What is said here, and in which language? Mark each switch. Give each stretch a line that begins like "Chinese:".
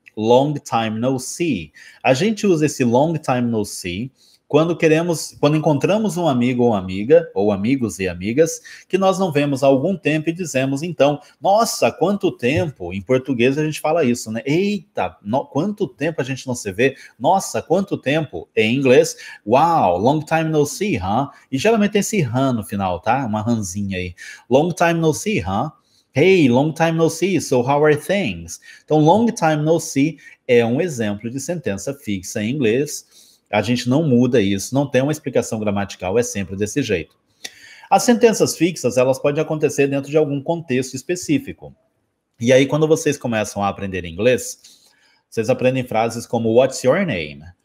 English: Long time no see.
Portuguese: A gente usa esse
English: long time no see
Portuguese: quando encontramos um amigo ou amiga, ou amigos e amigas, que nós não vemos há algum tempo e dizemos, então, nossa, quanto tempo, em português a gente fala isso, né? Eita, quanto tempo a gente não se vê? Nossa, quanto tempo? Em inglês,
English: wow, long time no see, huh?
Portuguese: E geralmente tem esse huh no final, tá? Uma ranzinha aí.
English: Long time no see, huh? Hey, long time no see, so how are things?
Portuguese: Então,
English: long time no see
Portuguese: é um exemplo de sentença fixa em inglês. A gente não muda isso, não tem uma explicação gramatical, é sempre desse jeito. As sentenças fixas, elas podem acontecer dentro de algum contexto específico. E aí, quando vocês começam a aprender inglês, vocês aprendem frases como
English: What's your name?